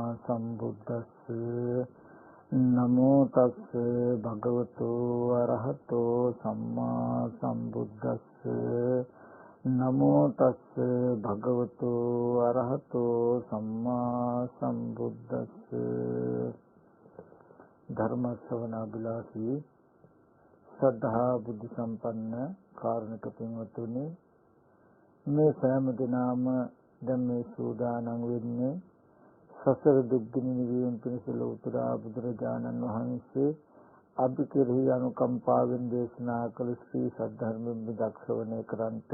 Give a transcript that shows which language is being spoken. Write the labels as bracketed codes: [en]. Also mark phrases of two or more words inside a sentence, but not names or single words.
[pi] සම්බුද්දස්ස නමෝ තස්ස භගවතු අරහතෝ සම්මා සම්බුද්දස්ස නමෝ තස්ස භගවතු අරහතෝ සම්මා සම්බුද්දස්ස [si] ධර්ම ශ්‍රවණාබිලාසී සද්ධා බුද්ධ සම්පන්න කාරුණික පින්වතුනි, මේ සෑම දිනම දැන් මේ සූදානම් වෙන්නේ සසර දුක්ගිනි නිවීම පිණිස ලෝතර බුදුරජාණන් වහන්සේ අපි කෙරෙහි අනුකම්පාවෙන් දේශනා කළ ශ්‍රී සද්ධර්මයෙන් දක්ෂවණය කරන්ට.